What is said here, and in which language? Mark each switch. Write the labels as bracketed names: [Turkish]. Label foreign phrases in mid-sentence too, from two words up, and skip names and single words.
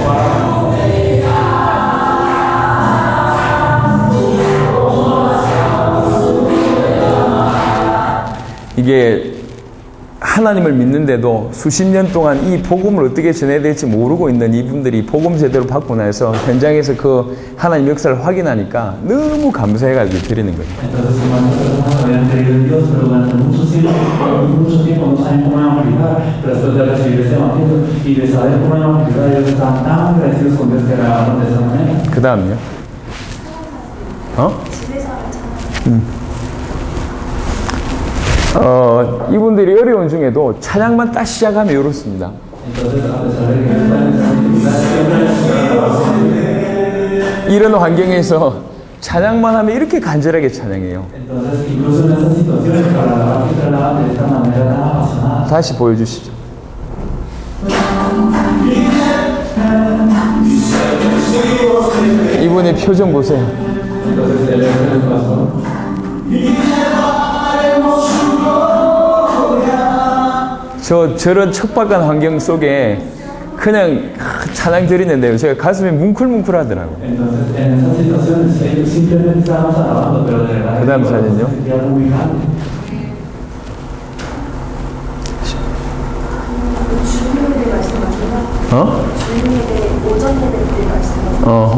[Korean] 이게 하나님을 믿는데도 수십 년 동안 이 복음을 어떻게 전해야 될지 모르고 있는 이분들이 복음 제대로 받고 나서 현장에서 그 하나님 역사를 확인하니까 너무 감사해가지고 드리는 거예요. [Spanish] Entonces, cuántas personas habían creído en Dios, pero durante mucho tiempo no saben cómo evangelizar, pero después de recibir ese evangelio y de saber cómo evangelizar, ellos estaban tan agradecidos con Dios que alabaron de esa manera. [Korean] 그 다음요? 집에서 하는 이분들이 어려운 중에도 찬양만 딱 시작하면 이렇습니다. [Spanish] Entonces, a pesar de que están en esa dificultad, [Korean] 이런 환경에서 찬양만 하면 이렇게 간절하게 찬양해요. [Spanish] entonces incluso en esas situaciones para alabar siempre alaban de esta manera tan apasionada. [Korean] 다시 보여주시죠. 이분의 표정 보세요. [Spanish] Entonces, él es el pastor. [Korean] 저런 척박한 환경 속에 그냥 찬양 드리는데요. 제가 가슴이 뭉클뭉클하더라고요. [Spanish] Entonces, en esas situaciones, ellos simplemente estábamos alabando, pero de verdad, [Korean] 그다음 사진요. [Spanish] se sentía muy grande. [Korean] 주일 예배 말씀하시나요? 어? 주일 예배, 오전 예배 때 말씀하시나요?